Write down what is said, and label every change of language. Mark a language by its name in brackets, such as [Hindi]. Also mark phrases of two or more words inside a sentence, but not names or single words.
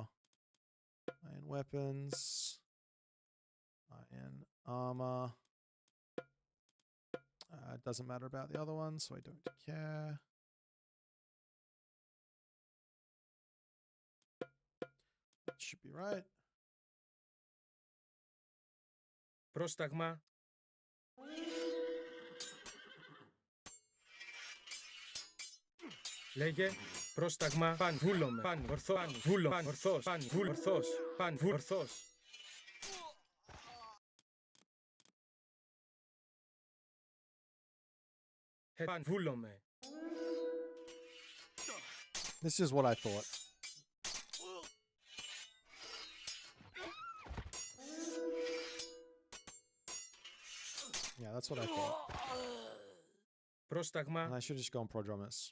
[English] Iron weapons. Iron armor. It doesn't matter about the other ones, so I don't care. That should be right. [Greek] Πρόσταγμα. Λέγε. Πρόσταγμα. Παν. Βούλομαι. Παν. Ορθό. Παν. Βούλο. Παν. Ορθός. Παν. Βούλ. Ορθός. Παν. Βούλ. Ορθός. Παν. Βούλομαι. [English] This is what I thought. Yeah, that's what I thought. [Greek] Πρόσταγμα. [English] And I should have just gone Prodromus.